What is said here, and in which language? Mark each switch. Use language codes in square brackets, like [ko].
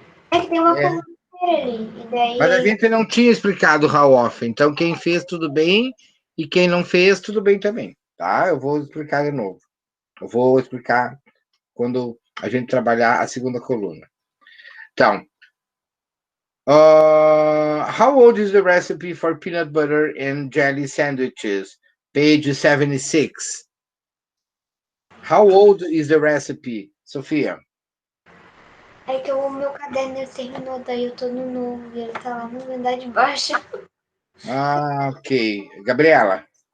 [pt] É que tem uma É. coluna inteira ali. E daí. Mas a gente não tinha explicado how often. Então, quem fez, tudo bem. E quem não fez, tudo bem também. Tá? Eu vou explicar de novo. Eu vou explicar quando a gente trabalhar a segunda coluna. [en] Então, how old is the recipe for peanut butter and jelly sandwiches? Page 76. How old is the recipe, Sofia? [pt] É que o meu caderno ele terminou, daí eu tô no novo. E ele tá lá no andar de baixo. Ah, ok. Gabriela.